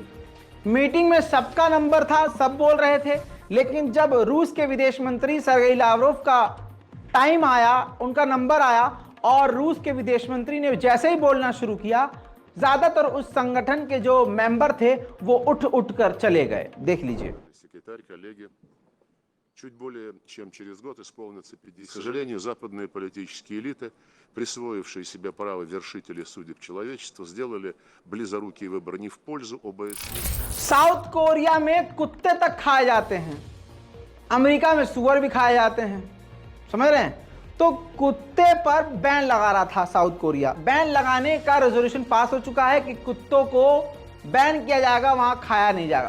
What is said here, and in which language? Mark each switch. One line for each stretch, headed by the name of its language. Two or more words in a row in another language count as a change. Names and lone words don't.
Hindi: मीटिंग में सबका नंबर था, सब बोल रहे थे, लेकिन जब रूस के विदेश मंत्री सर्गेई लावरोव का टाइम आया, उनका नंबर आया और रूस के विदेश मंत्री ने जैसे ही बोलना शुरू किया, ज्यादातर उस संगठन के जो मेंबर थे वो उठ कर चले गए। देख लीजिए।
Russian: Секретарь, коллеги, чуть более чем через год исполнится 50. К сожалению, западные политические элиты, присвоившие себе право вершителей судеб человечества, сделали близорукий выбор не в пользу ОБСЕ.
Hindi: साउथ कोरिया में कुत्ते तक खाए जाते हैं, अमेरिका में सुअर भी खाए जाते हैं, समझ रहे हैं? तो कुत्ते पर बैन लगा रहा था साउथ कोरिया। बैन लगाने का
English: resolution pass
Hindi: हो चुका है कि कुत्तों को बैन किया जाएगा, वहां खाया नहीं जाएगा।